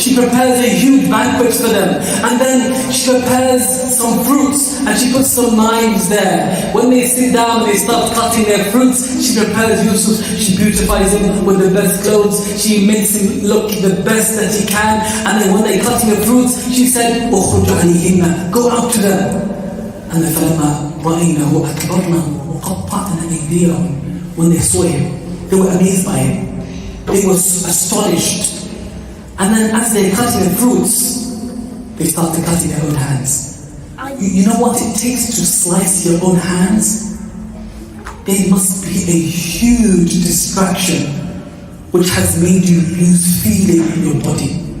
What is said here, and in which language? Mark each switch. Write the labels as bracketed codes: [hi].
[en] She prepares a huge banquet for them. And then she prepares some fruits and she puts some knives there. When they sit down, they start cutting their fruits. She prepares Yusuf. She beautifies him with the best clothes. She makes him look the best that he can. And then when they're cutting the fruits, she said, [ar] "Ukhruj alayhinna, [en] go out to them." And then [ar] فَلَمَّا رَأَيْنَهُ أَكْبَرْنَهُ وَقَطَّعْنَ أَيْدِيَهُمْ. [en] When they saw him, they were amazed by him. They were astonished. And then as they're cutting the fruits, they started cutting their own hands. You know what it takes to slice your own hands? There must be a huge distraction which has made you lose feeling in your body.